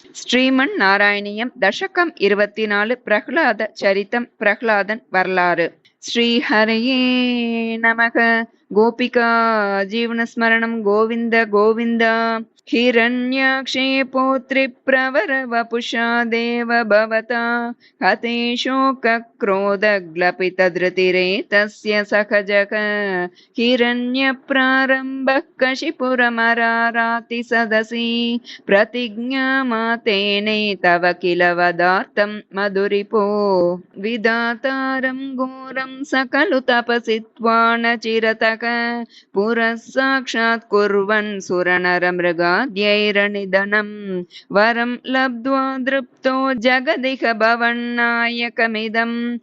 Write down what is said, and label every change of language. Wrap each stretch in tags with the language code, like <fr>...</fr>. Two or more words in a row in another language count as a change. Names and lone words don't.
<ta>ஸ்ரீமன்னாராயணியம் தசகம் 24 பிரஹ்லாத சரிதம் பிரஹ்லாதன் வரலாறு.</ta> <sa>श्रीहरये नमः। गोपिका जीवनस्मरणम् गोविन्द गोविन्दा. हिरण्याक्षे पौत्रि प्रवर वपुषा देव भवता हते शोकक्रोधग्लपितधृतिरेतस्य सखजः हिरण्यप्रारम्भः कशिपुरमराराति सदसि प्रतिज्ञामातेने तव किल वदार्थं मधुरिपो विधातारं घोरं सकलु तपसि त्वान चिरतः पुरः साक्षात् कुर्वन् सुरनरमृगाद्यैरनिधनं वरं लब्ध्वा दृप्तो जगदिह भवन्नायकमिदं</sa>